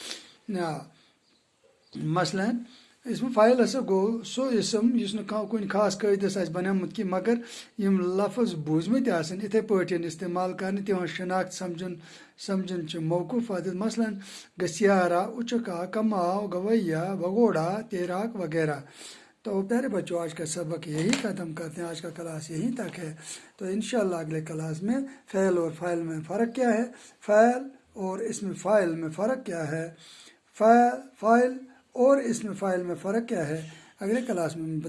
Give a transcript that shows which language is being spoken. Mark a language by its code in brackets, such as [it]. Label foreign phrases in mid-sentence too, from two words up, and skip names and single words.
[ks] مثلاً اسم فاعل ہسا گوٚو سُہ اسم یُس نہٕ کُنہِ خاص قٲیدس آسہِ بنیومُت کینٛہہ مگر یم لفظ بوٗزمٕتۍ آسن یِتھے پٲٹھۍ استعمال کرنہٕ، تِہنٛز شناخت سمجھن چھِ موقوف عادت۔ [ur] مثلاً گسیارا، اچکا، کماؤ، گویا، بھگوڑا، تیراک وغیرہ۔ تو پیارے بچوں، آج کا سبق یہی ختم کرتے ہیں، آج کا کلاس یہیں تک ہے۔ تو انشاءاللہ اگلے کلاس میں فعل اور فاعل میں فرق کیا ہے، فعل اور اسم فاعل میں فرق کیا ہے، فاعل اور اسم فاعل میں فرق کیا ہے، اگلے کلاس میں بتاؤں گا۔